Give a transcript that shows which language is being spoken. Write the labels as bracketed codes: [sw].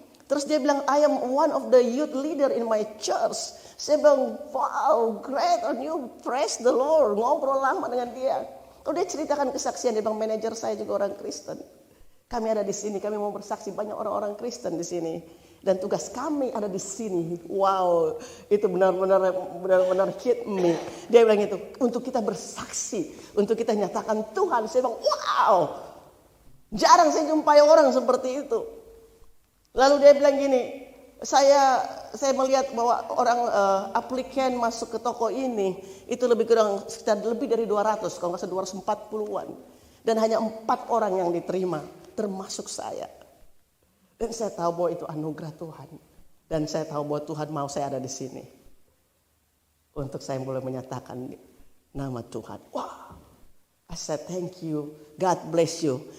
[id] Terus dia bilang, [en] I am one of the youth leader in my church. [id] Saya bilang, [en] wow, great on you, praise the Lord. [id] Ngobrol lama dengan dia. Lalu dia ceritakan kesaksian, dia bilang, manajer saya juga orang Kristen. Kami ada di sini, kami mau bersaksi, banyak orang-orang Kristen di sini. Dan tugas kami ada di sini. Wow, itu benar-benar [en] hit me. [id] Dia bilang itu, untuk kita bersaksi, untuk kita nyatakan Tuhan. Saya bilang, wow, jarang saya jumpai orang seperti itu. Lalu dia bilang gini, saya melihat bahwa orang aplikan masuk ke toko ini itu lebih kurang sekitar lebih dari 200, kalau nggak salah 240-an, dan hanya 4 orang yang diterima, termasuk saya. Dan saya tahu bahwa itu anugerah Tuhan, dan saya tahu bahwa Tuhan mau saya ada di sini untuk saya boleh menyatakan nama Tuhan. [en] Wah, I said thank you, God bless you.